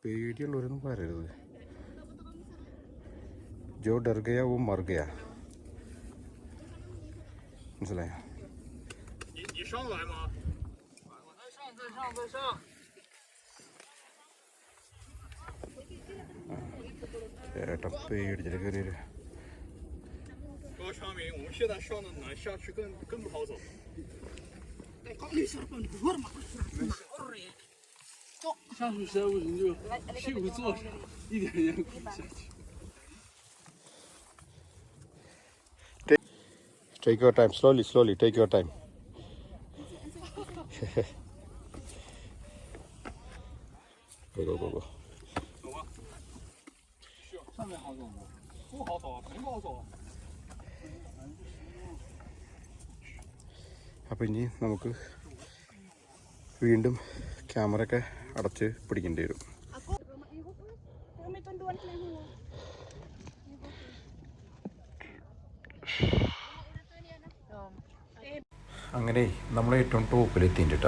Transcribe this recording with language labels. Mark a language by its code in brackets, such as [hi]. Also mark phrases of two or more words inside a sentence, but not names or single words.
[ml] പേടിയുള്ളവരൊന്നും പറയരുത്. [hi] जो डर गया वो मर गया. [ml] മനസ്സിലായോ? ചേട്ടൻ പേടിച്ചിട്ട് കയറി. [zh] 高长明，我们现在上的难，下去更不好走。上去实在不行就屁股坐上，一点点滚下去。 [en] Take your time, slowly, slowly. Take your time. Go, go, go, go. [zh] 走吧。上面好走吗？不好走啊，肯定不好走啊。 [ml] അപ്പോൾ ഇനി നമുക്ക് വീണ്ടും ക്യാമറ ഒക്കെ അടച്ച് പിടിക്കേണ്ടി വരും. അങ്ങനെ നമ്മൾ ഏറ്റവും ടോപ്പിലെത്തിയിട്ടാ.